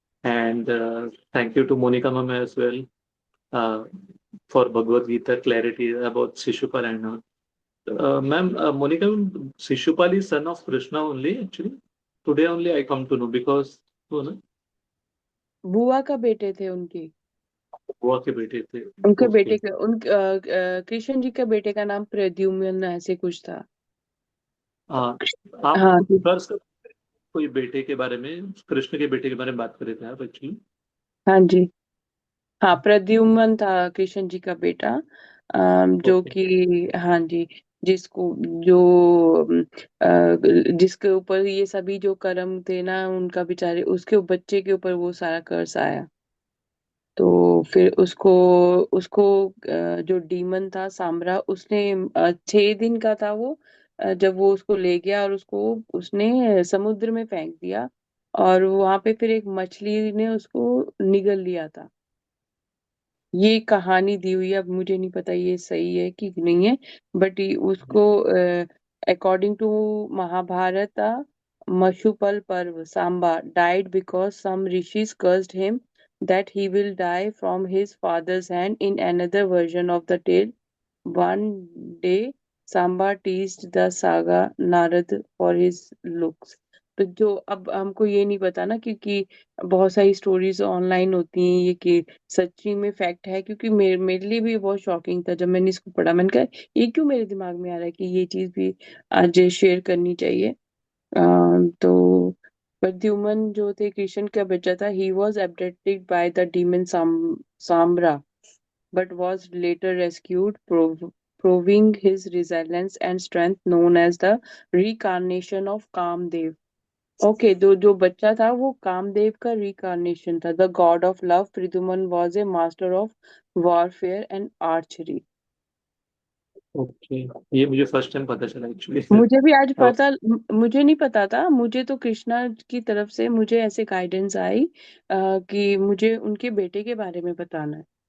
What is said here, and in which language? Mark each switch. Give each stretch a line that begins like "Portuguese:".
English: And thank you to Monica ma'am as well uh, for Bhagavad Gita clarity about Shishupal and all. Ma'am, Monica, Shishupal is son of Krishna only, actually. Today only I come to know because
Hindi: वो ना बुआ का बेटे थे उनके। बुआ के बेटे थे। उनके ओके। बेटे का कृष्ण जी के बेटे का नाम प्रद्युम्न ऐसे कुछ था। हाँ, आप हाँ कुछ वर्ष कोई बेटे के बारे में, कृष्ण के बेटे के बारे में बात कर रहे थे आप एक्चुअली। हाँ जी। हाँ, प्रद्युम्न था कृष्ण जी का बेटा, जो ओके। कि हाँ जी, जिसको जो जिसके ऊपर ये सभी जो कर्म थे ना उनका, बेचारे उसके बच्चे के ऊपर वो सारा कर्ज आया। तो फिर उसको उसको जो डीमन था सांबरा, उसने 6 दिन का था वो, जब वो उसको ले गया और उसको उसने समुद्र में फेंक दिया, और वहां पे फिर एक मछली ने उसको निगल लिया था। ये कहानी दी हुई है, अब मुझे नहीं पता ये सही है कि नहीं है, बट उसको
English: according to
Hindi: Mahabharat,
English: Mashupal Parv, Samba, died because some rishis cursed him that he will die from his father's hand. In another version of the tale, one day Samba teased the saga Narad for his looks.
Hindi: तो जो अब हमको ये नहीं पता ना, क्योंकि बहुत सारी स्टोरीज ऑनलाइन होती हैं ये कि सच्ची में फैक्ट है, क्योंकि मेरे लिए भी बहुत शॉकिंग था जब मैंने इसको पढ़ा। मैंने कहा ये क्यों मेरे दिमाग में आ रहा है कि ये चीज भी आज शेयर करनी चाहिए। तो प्रद्युमन जो थे कृष्ण का बच्चा था,
English: He was abducted by the demon Sambara but was later rescued, proving his resilience and strength, known as the reincarnation of Kamdev.
Hindi: Okay, जो बच्चा था वो कामदेव का रिकार्नेशन था।
English: The god of love, Pradyumna was a master of warfare and archery.
Hindi: Okay, ये मुझे first time पता चला एक्चुअली। मुझे भी आज पता, मुझे नहीं पता था। मुझे तो कृष्णा की तरफ से मुझे ऐसे गाइडेंस आई कि मुझे उनके बेटे के बारे में बताना है।